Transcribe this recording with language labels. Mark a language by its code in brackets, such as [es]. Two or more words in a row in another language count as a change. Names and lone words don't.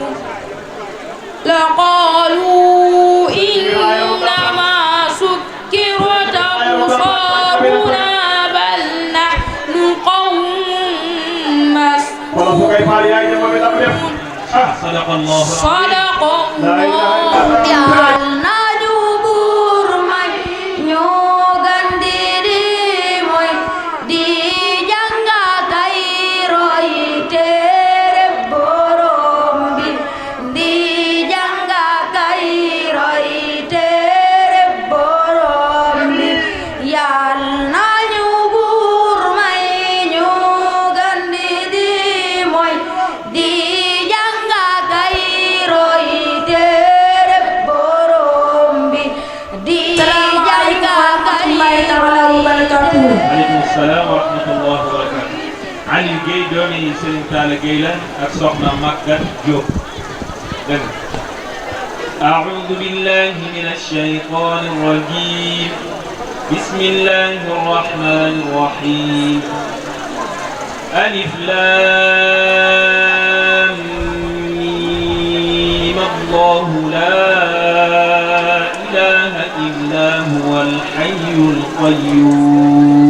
[ar] لقالوا إنما سكرت أبصارنا بل نحن قوم مسحورون. صدق الله. صدق الله. [wo] Yàlla ñu buur may ñoo gën di mooy di jàng tey roy téere Boroom bi di jàng tey roy téere Boroom bi. Yàlla ñu buur may ñoo gën di mooy di jàng tey roy téere Boroom bi di jàng tey [ar] عليكم السلام ورحمة الله وبركاته. [wo] علي Guèye doomi Serigne Talla Guèye la ak soxna Maguette Diop. dégg nga [ar] أعوذ بالله من الشيطان الرجيم. بسم الله الرحمن الرحيم. ألف لام ميم الله لا إله إلا هو الحي القيوم.